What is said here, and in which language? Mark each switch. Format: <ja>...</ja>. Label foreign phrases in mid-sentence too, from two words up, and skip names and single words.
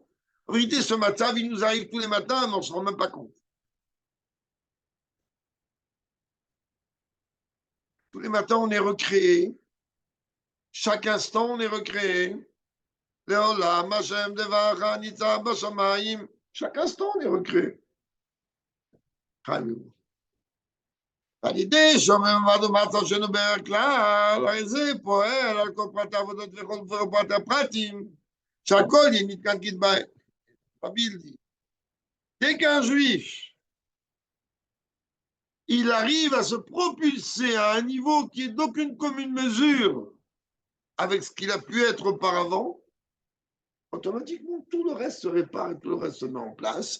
<fr>En vérité, ce matin, il nous arrive tous les matins, mais on ne se rend même pas compte. Tous les matins, on est recréé. Chaque instant, on est recréé. Chaque instant, on est recréé.</fr> <he>על ידי שומר ומצב שלנו בכלל, הרי זה פועל על כל פרט העבודות וכל פרט הפרטים, שהכל יהיה נתקן כדבעי.</he> <fr>Rabbi, dès qu'un juif, il arrive à se propulser à un niveau qui est d'aucune commune mesure avec ce qu'il a pu être auparavant, automatiquement tout le reste se répare et tout le reste se met en place.</fr>